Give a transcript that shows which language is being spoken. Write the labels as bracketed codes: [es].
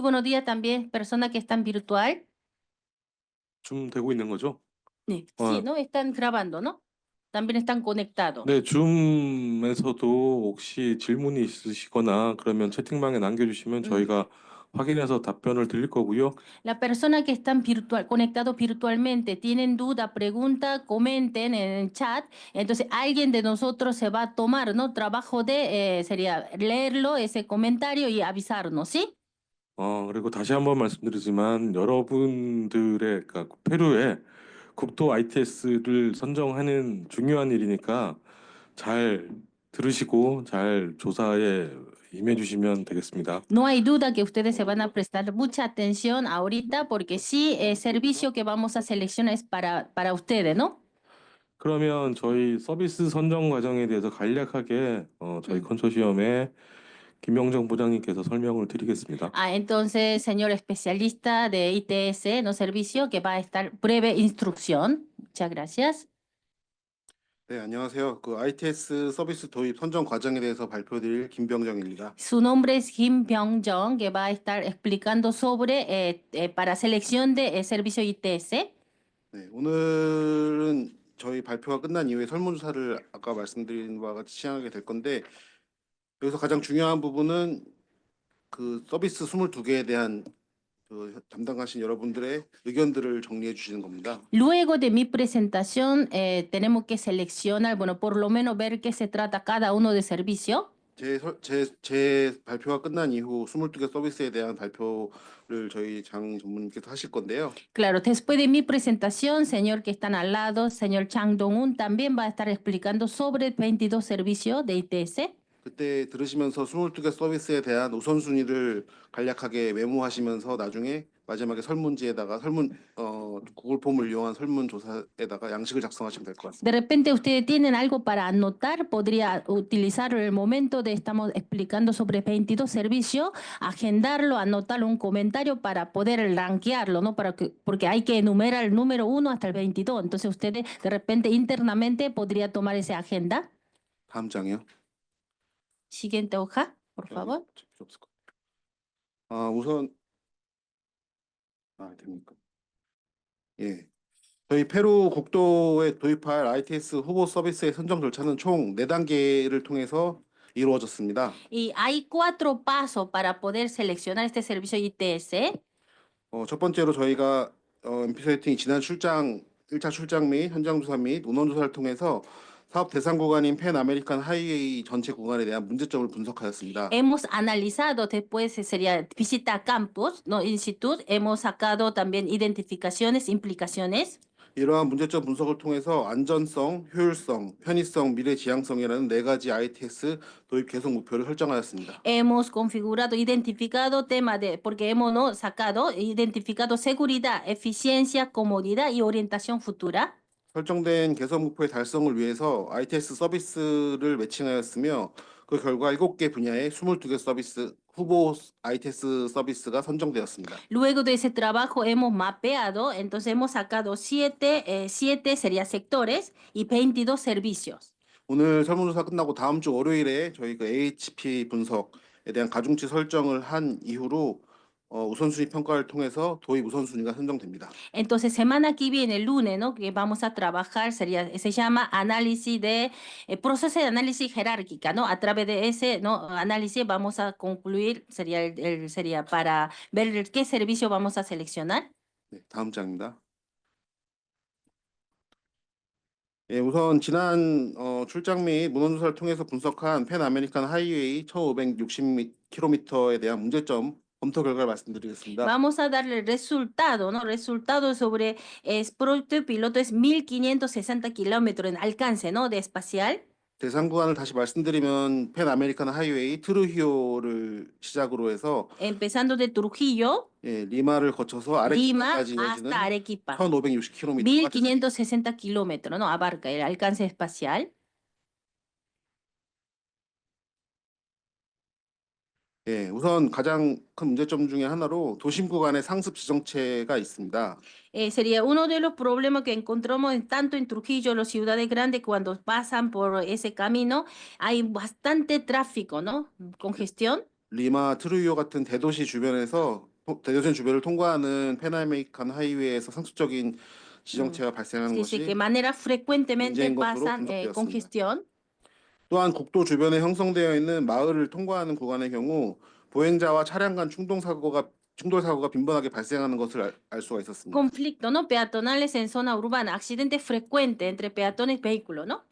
[es] buenos días también, personas que están virtual. [ko] 줌 되고 있는 거죠? [es] Sí, 어, ¿no? Están grabando, ¿no? También están conectados. [ko] 네, 줌에서도 혹시 질문이 있으시거나 그러면 채팅방에 남겨주시면 저희가 확인해서 답변을 드릴 거고요. [es] La persona que están conectados virtualmente, tienen duda, pregunta, comenten en el chat. Entonces alguien de nosotros se va a tomar, ¿no? Trabajo de, sería leerlo, ese comentario y avisarnos, ¿sí? [ko] 그리고 다시 한번 말씀드리지만 여러분들의, 그러니까 페루의 국토 ITS를 선정하는 중요한 일이니까 잘 들으시고 잘 조사에 임해주시면 되겠습니다. [es] No hay duda que ustedes se van a prestar mucha atención ahorita porque sí, el servicio que vamos a seleccionar es para ustedes, ¿no? [ko] 그러면 저희 서비스 선정 과정에 대해서 간략하게 저희 컨소시엄의 김영정 부장님께서 설명을 드리겠습니다. [es] Entonces, señor especialista de ITS, no servicio, que va a estar breve instrucción. Muchas gracias. [ko] 네, 안녕하세요. 그 ITS 서비스 도입 선정 과정에 대해서 발표드릴 김병정입니다. [es] Su nombre es Kim Byung-jong, que va a estar explicando sobre para selección de servicio ITS. [ko] 네, 오늘은 저희 발표가 끝난 이후에 설문조사를 아까 말씀드린 바와 같이 시행하게 될 건데 여기서 가장 중요한 부분은 그 서비스 22개에 대한 그 담당하신 여러분들의 의견들을 정리해 주시는 겁니다. [es] Luego de mi presentación, tenemos que seleccionar, bueno, por lo menos ver qué se trata cada uno de servicio. [ko] 제 발표가 끝난 이후 22개 서비스에 대한 발표를 저희 장 전문님께서 하실 건데요. [es] Claro, después de mi presentación, señor que están al lado, señor Chang Dong-un, también va a estar explicando sobre 22 servicios de ITS. [ko] 그때 들으시면서 22개 서비스에 대한 우선순위를 간략하게 메모하시면서 나중에 마지막에 설문지에다가 구글 폼을 이용한 설문조사에다가 양식을 작성하시면 될 것 [es] De repente ustedes tienen algo para anotar, podría utilizarlo en el momento de estamos explicando sobre 22 servicios, agendarlo, anotar un comentario para poder rankearlo, ¿no? Porque hay que enumerar el número 1 hasta el 22. Entonces ustedes de repente internamente podría tomar esa agenda. [ko] 다음 장이요. [es] Siguiente hoja, por favor. [ko] 필요 없을 것 같아요. 우선 됩니까? 예. 저희 페루 국도에 도입할 ITS 후보 서비스의 선정 절차는 총 4단계를 통해서 이루어졌습니다. [es] Y hay 4 pasos para poder seleccionar este servicio ITS. [ko] 첫 번째로 저희가 MP 소개팅이 지난 1차 출장 및 현장 조사 및 운원 조사를 통해서 사업 대상 구간인 팬 아메리칸 하이웨이 전체 구간에 대한 문제점을 분석하였습니다. [es] Hemos analizado después, sería visita a campus, no instituto, hemos sacado también identificaciones, implicaciones. [ko] 이러한 문제점 분석을 통해서 안전성, 효율성, 편의성, 미래 지향성이라는 4가지 ITS 도입 계속 목표를 설정하였습니다. [es] Hemos configurado, identificado tema de, porque hemos ¿no? sacado, identificado seguridad, eficiencia, comodidad y orientación futura. [ko] 설정된 개선 목표의 달성을 위해서 ITS 서비스를 매칭하였으며 그 결과 7개 분야의 22개 서비스 후보 ITS 서비스가 선정되었습니다. [es] Luego de ese trabajo hemos mapeado, entonces hemos sacado 7 sería sectores y 22 servicios. [ko] 오늘 설문조사 끝나고 다음 주 월요일에 저희 그 AHP 분석에 대한 가중치 설정을 한 이후로 우선순위 평가를 통해서 도입 우선순위가 선정됩니다. [es] Entonces, semana que viene, el lunes, ¿no? Que vamos a trabajar, se llama análisis proceso de análisis jerárquica, ¿no? A través de ese, ¿no? análisis vamos a concluir, sería para ver qué servicio vamos a seleccionar. [ko] 네, 다음 장입니다. 예, 우선 지난 출장 및 문헌조사를 통해서 분석한 팬 아메리칸 하이웨이 1560km에 대한 문제점 검토 결과를 말씀드리겠습니다. [es] Vamos a darle el resultado, ¿no? Resultado sobre proyecto piloto es 1560 kilómetros en alcance, ¿no? De espacial. [ko] 대상 구간을 다시 말씀드리면 펜 아메리칸 하이웨이 트루히오를 시작으로 해서 [es] Empezando de Trujillo, [ko] 리마를 거쳐서 [es] Lima, [ko] 아레quipa까지 이어지는 [es] hasta Arequipa. [ko] 1560km가 [es] 1560 kilómetros, ¿no? Abarca el alcance espacial. [ko] 우선 가장 큰 문제점 중에 하나로 도심 구간에 상습 지정체가 있습니다. [es] Sería uno de los problemas que encontramos tanto en Trujillo, las ciudades grandes, cuando pasan por ese camino, hay bastante tráfico, ¿no? Congestión. [ko] 리마, 트루히오 같은 대도시 주변에서 대도시 주변을 통과하는 펜 아메리칸 하이웨이에서 상습적인 지정체가 발생하는 [es] Sí, sí, [ko] 것이 [es] que manera frecuentemente [ko] 문제인 것으로 [es] pasan [ko] 분석되었습니다. [es] congestión. [ko] 또한 국도 주변에 형성되어 있는 마을을 통과하는 구간의 경우 보행자와 차량 간 충돌 사고가 빈번하게 발생하는 것을 알 수가 있었습니다. [es] Conflicto, ¿no? Peatonales en zona urbana, accidentes frecuentes entre peatones y vehículos, ¿no?